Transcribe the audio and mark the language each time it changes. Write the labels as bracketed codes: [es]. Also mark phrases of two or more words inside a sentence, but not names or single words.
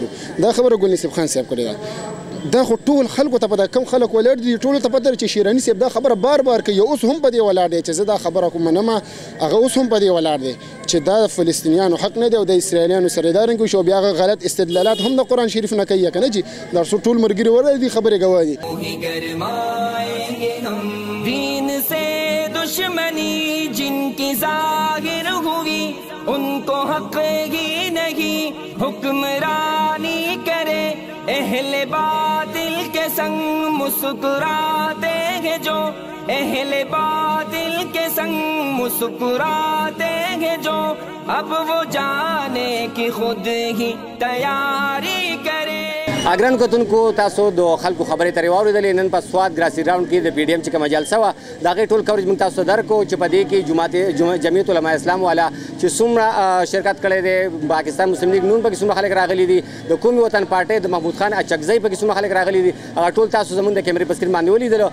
[ps] دا خبره ګل نصیب خان صاحب کړې ده. دا خو ټول خلکو ته په کم خلک ولاړ دي، ټولو ته پته ده چې شیراني صاحب دا خبره بار بار کوي، اوس هم په دې ولاړ دی چې زه دا خبره کوم منمه، هغه اوس هم په دې ولاړ دی چې دا د فلسطینیانو حق نه دی او د اسرائیلیانو سره دا رنګ وشو. بیا هغه غلط استدلالات هم د قرآن شریف نه کوي که نه جي، دا ټول ملګري ورته دي خبرې ګواه دي. [ur] دین سے دشمنی جن کی ظاہر ہوئی ان کو حق ہی نہیں حکمرانی کرے، اہل باطل کے سنگ مسکراتے ہیں جو، اہل باطل کے سنگ مسکراتے ہیں جو، اب وہ جانے کی خود ہی تیاری کرے. [ps] اګران کتونکو تاسو د خلکو خبرې ترې واورېدلې. نن په سوات ګراسي راوند کې د پی ډي ایم چې کومه جلسه وه، د هغې ټول کوریج موږ تاسو ته درکړو چې په دې کې جمعیت علماء اسلام والا چې څومره شرکت کړی دی، پاکستان مسلم لیگ نون پکې څومره خلک راغلي دي، د قومي وطن پارټۍ د محمود خان اچکزی پکې څومره خلک راغلي دي، هغه ټول تاسو زموږ د کیمرې په سکرین باندې ولیدلو.